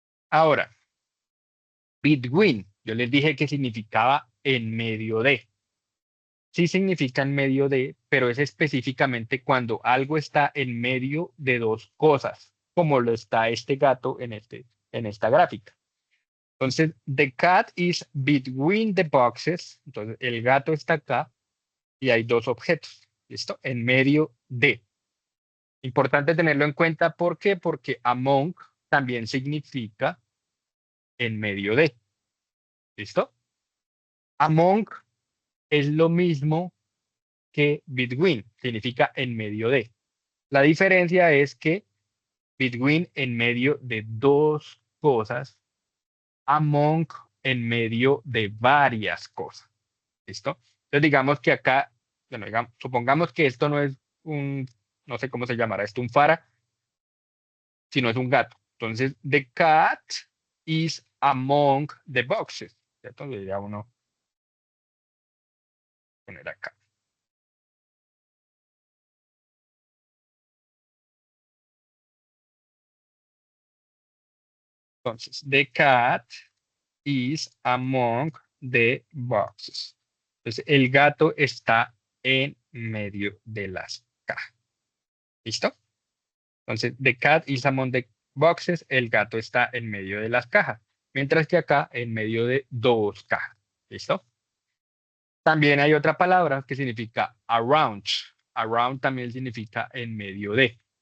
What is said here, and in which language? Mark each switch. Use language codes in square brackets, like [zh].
[es] Ahora, between, yo les dije que significaba en medio de. Sí significa en medio de, pero es específicamente cuando algo está en medio de dos cosas, como lo está este gato en esta gráfica. [en] Entonces, the cat is between the boxes. [es] Entonces, el gato está acá y hay dos objetos. ¿Listo? En medio de. Importante tenerlo en cuenta. ¿Por qué? Porque among también significa en medio de. ¿Listo? Among es lo mismo que between. Significa en medio de. La diferencia es que between en medio de dos cosas, among en medio de varias cosas. ¿Listo? Entonces digamos que acá, bueno, supongamos que esto no es un, no sé cómo se llamará esto, un fara, sino es un gato. [en] Entonces, the cat is among the boxes. ¿Cierto? [es] Debería uno poner acá. [en] Entonces, the cat is among the boxes. [es] Entonces, el gato está en medio de las cajas. ¿Listo? Entonces, [en] the cat is among the boxes, [es] el gato está en medio de las cajas, mientras que acá en medio de dos cajas. ¿Listo? También hay otra palabra que significa around. Around también significa en medio de.